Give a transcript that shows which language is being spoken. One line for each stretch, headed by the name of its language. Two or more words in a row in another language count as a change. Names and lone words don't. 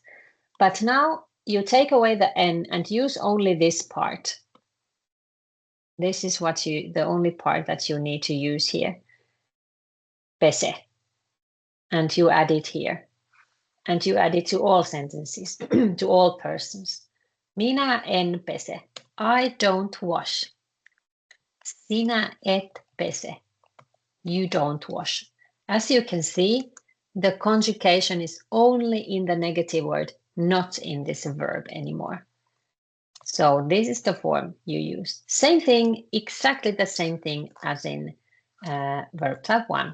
English: But now you take away the n and use only this part. This is the only part that you need to use here. Pese. And you add it here. And you add it to all sentences, to all persons.
Finnish: Minä en pese.
English: I don't wash.
Finnish: Sinä et pese.
English: You don't wash. As you can see, the conjugation is only in the negative word, not in this verb anymore. So this is the form you use. Same thing, exactly the same thing as in verb type 1.